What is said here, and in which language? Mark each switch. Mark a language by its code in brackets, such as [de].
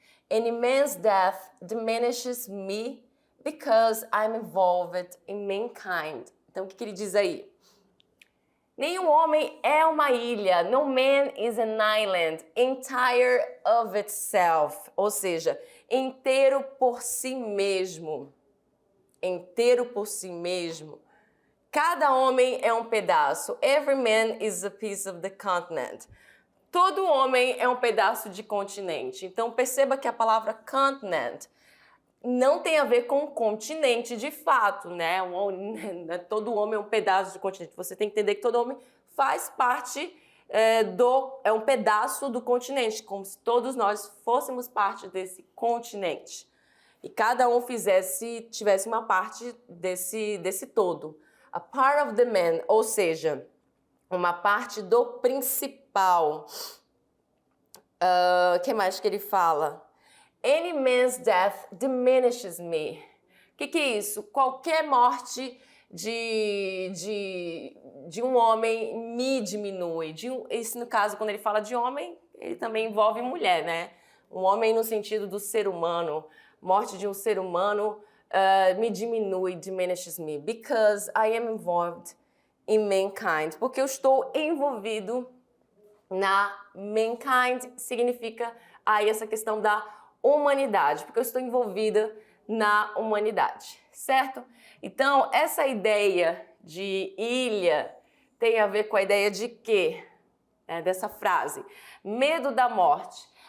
[en] Any man's death diminishes me because I'm involved in mankind. [pt] Então, o que ele diz aí? Nenhum homem é uma ilha. [en] No man is an island, entire of itself. [pt] Ou seja, inteiro por si mesmo. Inteiro por si mesmo. Cada homem é um pedaço. [en] Every man is a piece of the continent. [pt] Todo homem é um pedaço de continente. Então, perceba que a palavra continent não tem a ver com continente de fato, né? Todo homem é um pedaço de continente. Você tem que entender que todo homem faz parte é um pedaço do continente, como se todos nós fôssemos parte desse continente. E cada um tivesse uma parte desse todo. [en] A part of the man, [pt] ou seja, uma parte do principal. Que mais que ele fala? [en] Any man's death diminishes me. [pt] O que é isso? Qualquer morte de um homem me diminui. Isso, no caso, quando ele fala de homem, ele também envolve mulher, né? Um homem no sentido do ser humano. Morte de um ser humano me diminui, [en] diminishes me. Because I am involved in mankind. [pt] Porque eu estou envolvido na mankind, significa aí essa questão da humanidade, porque eu estou envolvida na humanidade, certo? Então, essa ideia de ilha tem a ver com a ideia de quê? Dessa frase. Medo da morte.